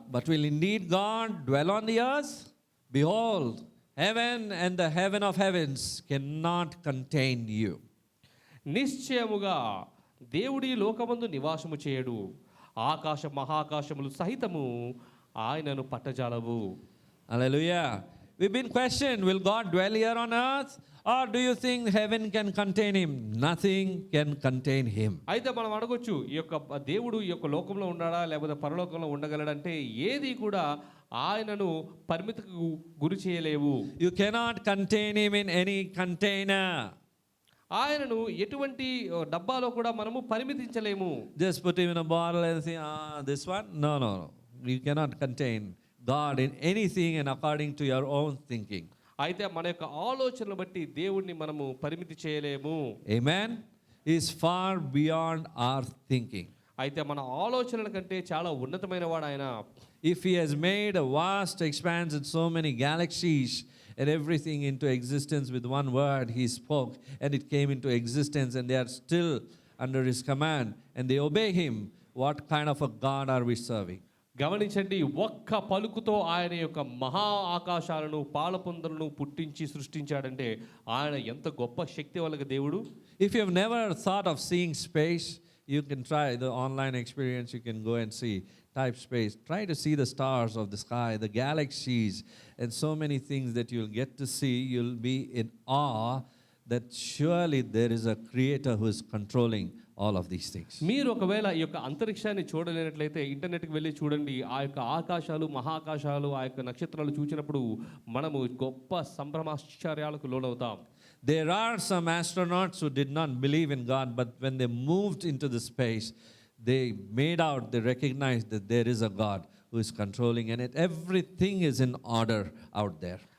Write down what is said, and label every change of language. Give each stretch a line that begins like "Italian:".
English: But will indeed God dwell on the earth? Behold, heaven and the heaven of heavens cannot contain you.
Telugu: నిశ్చయముగా దేవుడి లోకమందు నివాసము చేయడు, ఆకాశ మహాకాశములు సహితము ఆయనను పట్టజాలవు.
English: Hallelujah. We've been questioned, will God dwell here on earth? Or do you think heaven can contain him? Nothing can contain him.
Telugu: అయితే మనం అడగొచ్చు, ఈ యొక్క దేవుడు ఈ యొక్క లోకంలో ఉన్నాడా లేకపోతే పరలోకంలో ఉండగలడంటే ఏది కూడా ఆయనను పరిమితికి గురి చేయలేవు.
English: You cannot contain him in any container.
Telugu: ఆయనను ఎటువంటి డబ్బాలో కూడా మనము పరిమితించలేము.
English: Just put him in a bottle and say, this one? No. You cannot contain God in anything and according to your own thinking.
Telugu: అయితే మన యొక్క ఆలోచనలు బట్టి దేవుణ్ణి మనము పరిమితి చేయలేము.
English: Amen. He is far beyond our thinking.
Telugu: అయితే మన ఆలోచనల కంటే చాలా ఉన్నతమైన వాడు ఆయన.
English: If he has made a vast expanse and so many galaxies and everything into existence with one word he spoke and it came into existence and they are still under his command and they obey him, what kind of a God are we serving?
Telugu: గమనించండి, ఒక్క పలుకుతో ఆయన యొక్క మహా ఆకాశాలను పాలపుందలను పుట్టించి సృష్టించాడంటే ఆయన ఎంత గొప్ప శక్తి వల్ల దేవుడు.
English: If you have never thought of seeing space, you can try the online experience. You can go and see, type space, try to see the stars of the sky, the galaxies, and so many things that you'll get to see. You'll be in awe that surely there is a creator who is controlling all of these things.
Telugu: మీరు ఒకవేళ ఈ యొక్క అంతరిక్షాన్ని చూడలేనట్లయితే ఇంటర్నెట్కి వెళ్ళి చూడండి. ఆ యొక్క ఆకాశాలు మహాకాశాలు ఆ యొక్క నక్షత్రాలు చూసినప్పుడు మనము గొప్ప సంభ్రమాశ్చర్యాలకు లోనవుతాం.
English: There are some astronauts who did not believe in God, but when they moved into the space, they recognized that there is a God who is controlling and everything is in order out there.